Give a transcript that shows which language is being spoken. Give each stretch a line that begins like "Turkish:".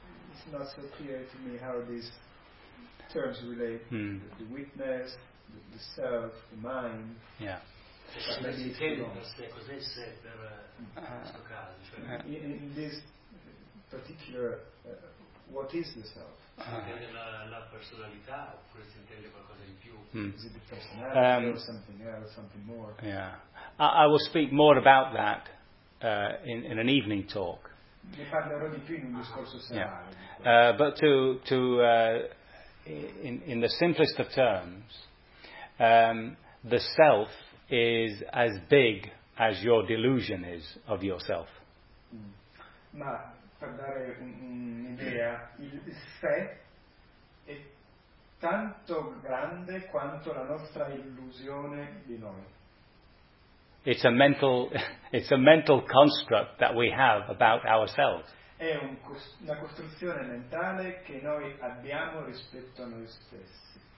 English: It's not so clear to me how these terms relate, the witness, the self, the mind. Yeah.
Italian: Cioè, se si tende per sé, cos'è il sé per questo caso? Cioè,
English: in this particular, what is the self?
Italian: La personalità, oppure si intende qualcosa di più?
English: Is it the personality or something else, something more? Yeah. I will speak more about that in an evening talk.
Italian: Ne parlerò di più in un discorso serale.
English: Yeah. But in the simplest of terms, the self is as big as your delusion is of yourself.
Italian: Ma per dare un'idea, il sé è tanto grande quanto la nostra illusione di noi.
English: It's a mental construct that we have about ourselves.
Italian: è una costruzione mentale che noi abbiamo rispetto a noi stessi.